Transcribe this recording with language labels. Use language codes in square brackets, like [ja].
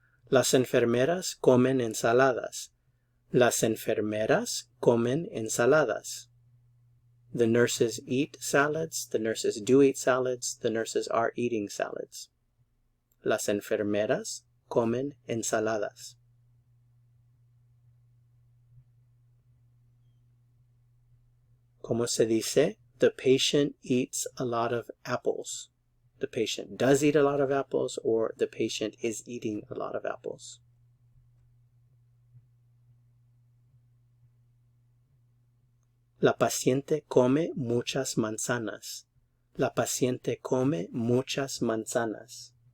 [es] Las enfermeras comen ensaladas. Las enfermeras comen ensaladas. [en] The nurses eat salads. The nurses do eat salads. The nurses are eating salads. [es] Las enfermeras comen ensaladas. ¿Cómo se dice? [en] The patient eats a lot of apples. The patient does eat a lot of apples, or the patient is eating a lot of apples. [es] La paciente come muchas manzanas. La paciente come muchas manzanas.